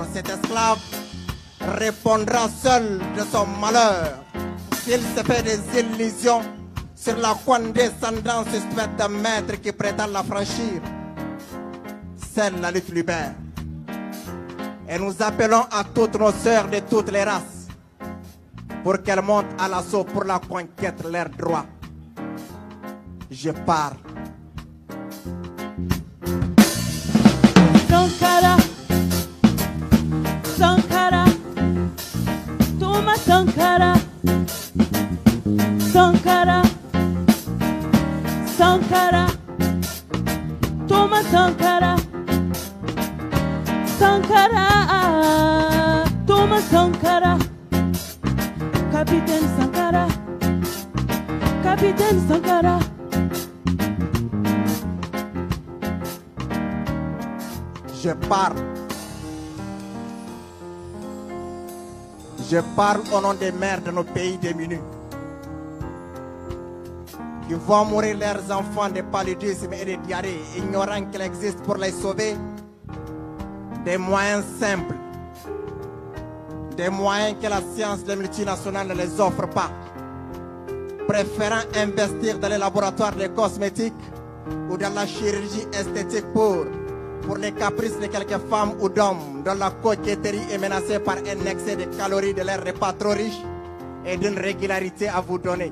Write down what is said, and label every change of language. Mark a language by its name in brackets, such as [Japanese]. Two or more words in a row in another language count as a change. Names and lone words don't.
[French] Cet esclave répondra seul de son malheur s'il se fait des illusions sur la condescendance suspecte d'un maître qui prétend la franchir. Seule la lutte libère. Et nous appelons à toutes nos sœurs de toutes les races pour qu'elles montent à l'assaut pour la conquête de leurs droits. Je parle. Sankara, Sankara, Thomas Sankara, Sankara, Sankara, Thomas Sankara, Sankara, Thomas Sankara, Capitaine Sankara, Capitaine Sankara. Je parle au nom des mères de nos pays démunis qui vont mourir leurs enfants de paludisme et de diarrhée, ignorant qu'il existe pour les sauver des moyens simples, des moyens que la science des multinationales ne les offre pas, préférant investir dans les laboratoires de cosmétiques ou dans la chirurgie esthétique pour les caprices de quelques femmes ou d'hommes dont la coquetterie est menacée par un excès de calories de leurs repas trop riches et d'une régularité à vous donner.